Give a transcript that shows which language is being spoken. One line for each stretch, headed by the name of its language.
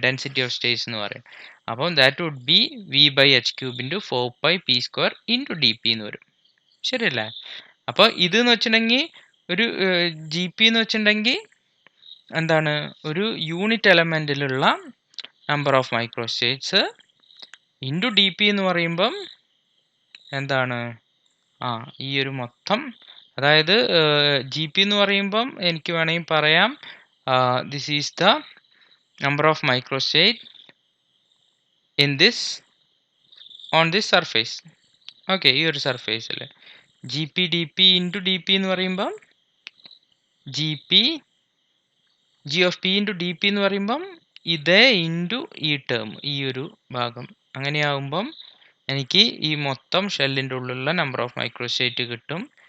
Malayalam: Density of States എന്ന് പറയും. അപ്പം that would be v/h³ into 4πp² into dp എന്ന് വരും, ശരിയല്ലേ? അപ്പോൾ ഇത് എന്ന് വെച്ചിട്ടുണ്ടെങ്കിൽ ഒരു GP എന്ന് വെച്ചിട്ടുണ്ടെങ്കിൽ എന്താണ്? ഒരു unit എലമെന്റിലുള്ള number of മൈക്രോസ്റ്റേറ്റ്സ് into dP എന്ന് പറയുമ്പം എന്താണ്? ഈ ഒരു മൊത്തം, അതായത് GP എന്ന് പറയുമ്പം എനിക്ക് വേണമെങ്കിൽ പറയാം
English: this is the number of microstate in this on this surface.
Malayalam: Okay, ഈ ഒരു സർഫേസിൽ GP/dP ഇൻറ്റു dP എന്ന് പറയുമ്പം G of P into dP എന്ന് പറയുമ്പം ഇതേ ഇൻറ്റു ഈ ടേം, ഈ ഒരു ഭാഗം. അങ്ങനെയാവുമ്പം എനിക്ക് ഈ മൊത്തം ഷെല്ലിൻ്റെ ഉള്ളിലുള്ള നമ്പർ ഓഫ് മൈക്രോസ്റ്റേറ്റ് കിട്ടും.